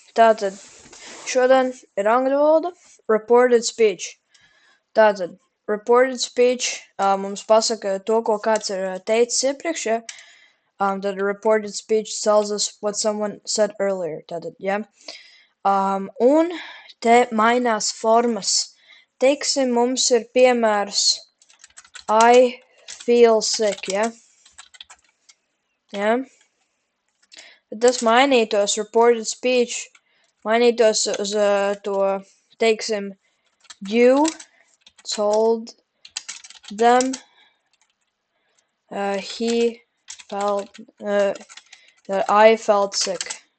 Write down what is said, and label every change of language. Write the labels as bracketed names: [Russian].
[Latvian] Tātad šodien ir angļu valoda reported speech. Tātad reported speech mums pasaka to, ko kāds ir teicis iepriekš, ja? [English] Tad reported speech tells us what someone said earlier. [Latvian] Tātad, ja? Un te mainās formas. Teiksim, mums ir piemērs [English] I feel sick, [Latvian] ja? Ja? Tad tas mainītos reported speech, mainītos uz to, teiksim, [English] you told them he felt that I felt sick.